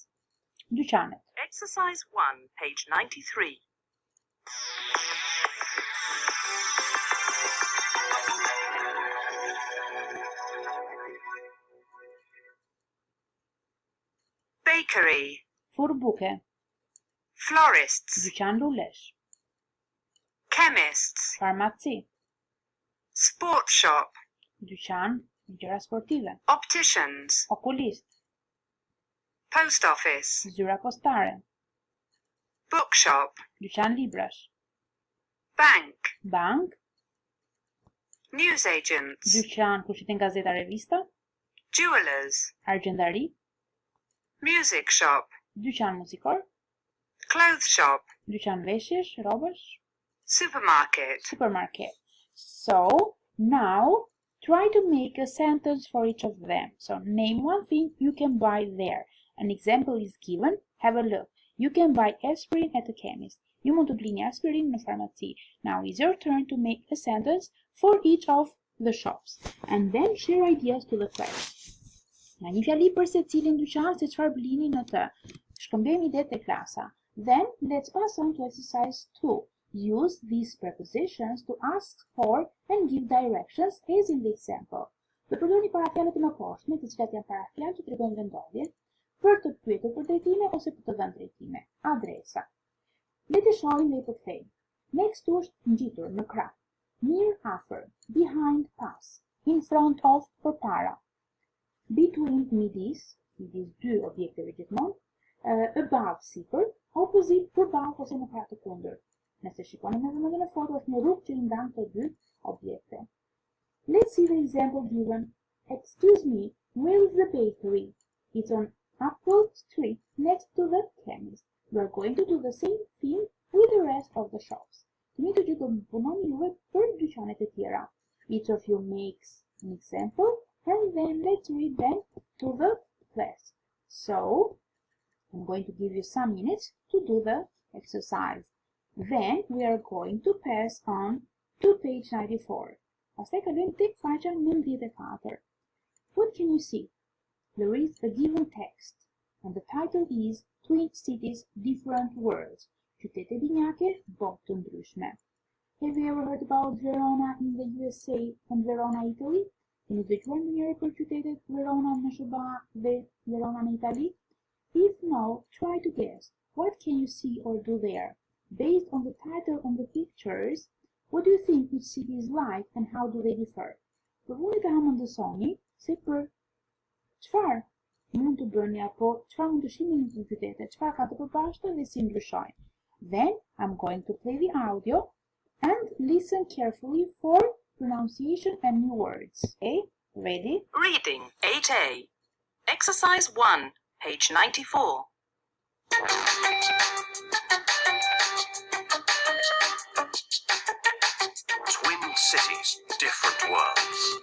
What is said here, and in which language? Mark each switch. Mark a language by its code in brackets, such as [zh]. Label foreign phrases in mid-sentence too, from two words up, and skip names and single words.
[sq] Dyqanet. [en] Exercise 1, page 93. Bakery. [sq] Furbuke. [en] Florists. [sq] Dyqan lulesh. [en] Chemists. [sq] Farmaci. [en] Sport shop. [sq] Dyqan gjëra sportive. [en] Opticians. [sq] Okulist. [en] Post office. [sq] Zyra postare. [en] Bookshop. [sq] Dyqan librash. [en] Bank. [sq] Bank. [en] Newsagents. [sq] Dyqan ku shiten gazeta revista. [en] Jewelers. [sq] Argjendari. [en] Music shop. [sq] Dyqan muzikor. [en] Clothes shop. [sq] Dyqan veshjesh, robash. [en] Supermarket. [sq] Supermarket. [en] So, now try to make a sentence for each of them. So, name one thing you can buy there. An example is given. Have a look. You can buy aspirin at a chemist. [sq] You mund të blini aspirin në farmaci. [en] Now is your turn to make a sentence for each of the shops. And then share ideas to the class. [sq] Nga një fjali për se cilin dyqan se çfarë blini në të. Shkëmbejmë idetë e klasa. [en] Then let's pass on to exercise 2. Use these prepositions to ask for and give directions as in the example. [sq] Do përdorni parafjalët e mëposhtme, të cilat janë parafjalë që tregojnë vendodhje, për të pyetur për drejtime ose për të dhënë drejtime. Adresa. Le të shohim dhe i përkthejmë. [en] Next to [sq] është ngjitur në krah. [en] Near after, behind pass, in front of përpara. [sq] Between midis dy objekteve gjithmonë, above sipër, opposite përballë ose në krah të kundër. Nëse shikoni me vëmendje në foto është një rrugë që i ndan këto dy objekte. [en] Let's see the example given. Excuse me, where is the bakery? It's on Upward Street next to the chemist. We are going to do the same thing with the rest of the shops. [sq] Keni të gjithë do të punoni juve për dyqanet e tjera. [en] Each of you makes an example and then let's read them to the class. So, I'm going to give you some minutes to do the exercise. Then we are going to pass on to page 94. [sq] Pastaj kalojmë tek faqja 94. [en] What can you see? There is a given text, and the title is Twin Cities, Different Worlds. [sq] Qytete binjake, botë të ndryshme. [en] Have you ever heard about Verona in the USA and Verona, Italy? [sq] Keni dëgjuar ndonjëherë për qytetet Verona në SBA dhe Verona në Itali? [en] If no, try to guess. What can you see or do there? Based on the title and the pictures, what do you think each city is like and how do they differ? [sq] Përvuni të hamendësoni si për çfarë mund të bëni apo çfarë mund të shihni në këto qytete, çfarë ka të përbashkëta dhe si ndryshojnë. [en] Then I'm going to play the audio and listen carefully for pronunciation and new words. Okay, ready? Reading 8A. Exercise 1, page 94. Twin cities, different worlds.